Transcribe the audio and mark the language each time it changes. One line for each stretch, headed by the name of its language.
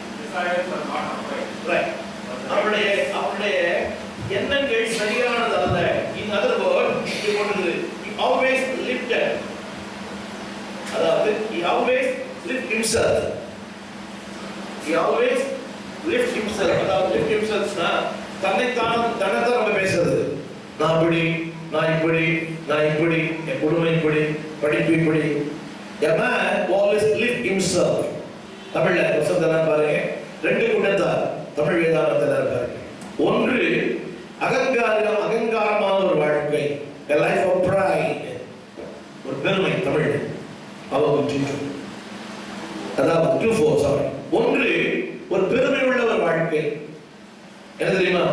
English: Desires are not upright. Right.
Tamil: அவருடைய எண்ணங்கள் சரியானது அல்ல.
English: In other words, he always lifted.
Tamil: அதாவது
English: he always lift himself. He always lift himself.
Tamil: அதாவது
English: lift himself
Tamil: னா தன்னைத்தான் நம்ம பேசுறது. நான் இப்படி, நான் இப்படி, நான் இப்படி, என் குடும்பம் இப்படி, படிப்பு இப்படி.
English: A man always lift himself.
Tamil: தமிழ்ல வசனத்தெல்லாம் பாருங்க. 2 கூட்டத்தார் தமிழ் வேதாகமத்தில் பாருங்க. ஒன்று அகங்காரமான ஒரு வாழ்க்கை,
English: a life of pride,
Tamil: ஒரு பெருமை. தமிழ் அவங்க அதாவது 2:4. ஒன்று ஒரு பெருமை உள்ள ஒரு வாழ்க்கை. என்ன தெரியுமா?